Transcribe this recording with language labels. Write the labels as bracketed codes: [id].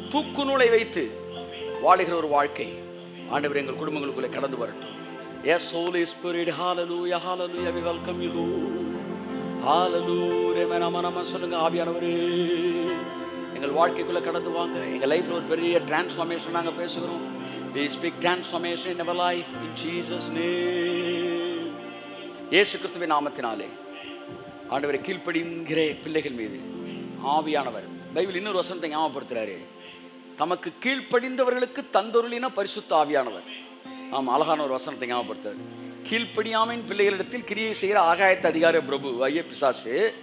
[ta] தூக்கு நூலை வைத்து வாழுகிற ஒரு வாழ்க்கை ஆண்டவர் எங்கள் குடும்பங்களுக்குள்ளே கடந்து வரட்டும். [en] Yes, Holy Spirit, hallelujah, hallelujah, we welcome you, Lord. [ta] Hallelujah, நம்ம சொல்லுங்க, ஆவியானவரே எங்கள் வாழ்க்கைக்குள்ள கடந்து வாங்க. எங்கள் லைஃப்ல ஒரு பெரிய டிரான்ஸ்ஃபார்மேஷன் நாங்கள் பேசுகிறோம். [en] We speak transformation in our life in Jesus name. [ta] இயேசு கிறிஸ்துவின் நாமத்தினாலே ஆண்டவரை கீழ்ப்படிங்கிற பிள்ளைகள் மீது ஆவியானவர், பைபிள் இன்னொரு வசனத்தை ஞாபகப்படுத்துறாரு, தமக்கு கீழ்ப்படிந்தவர்களுக்கு தந்தொருளின பரிசுத்த ஆவியானவர். ஆமாம், அழகான ஒரு வசனத்தை ஞாபகப்படுத்துறாரு. கீழ்ப்படியாமையின் பிள்ளைகளிடத்தில் கிரியை செய்கிற ஆகாயத்த அதிகார பிரபு ஐய பிசாசு.